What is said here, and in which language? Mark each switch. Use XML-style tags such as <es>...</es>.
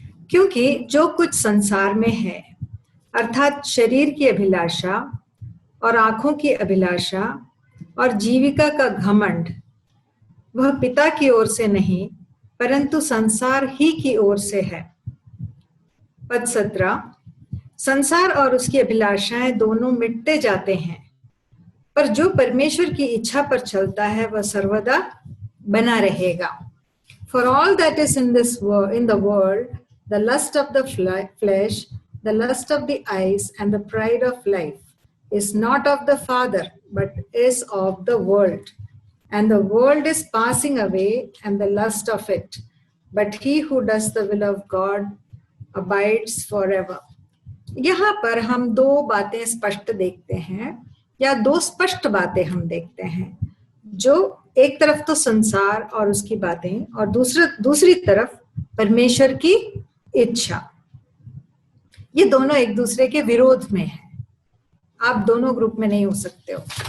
<hi>क्योंकि जो कुछ संसार में है, अर्थात शरीर की अभिलाषा और आंखों की अभिलाषा और जीविका का घमंड, वह पिता की ओर से नहीं परंतु संसार ही की ओर से है। पद 17, संसार और उसकी अभिलाषाएं दोनों मिटते जाते हैं, पर जो परमेश्वर की इच्छा पर चलता है वह सर्वदा बना रहेगा।</hi> <en>For all that is in the world, the lust of the flesh, the lust of the eyes, and the pride of life is not of the Father, but is of the world. And the world is passing away, and the lust of it. But he who does the will of God abides forever.</en> <hi>यहाँ पर हम दो बातें स्पष्ट देखते हैं, या दो स्पष्ट बातें हम देखते हैं, जो एक तरफ तो संसार और उसकी बातें और दूसरी तरफ परमेश्वर की इच्छा। ये दोनों एक दूसरे के विरोध में हैं। आप दोनों ग्रुप में नहीं हो सकते हो।</hi>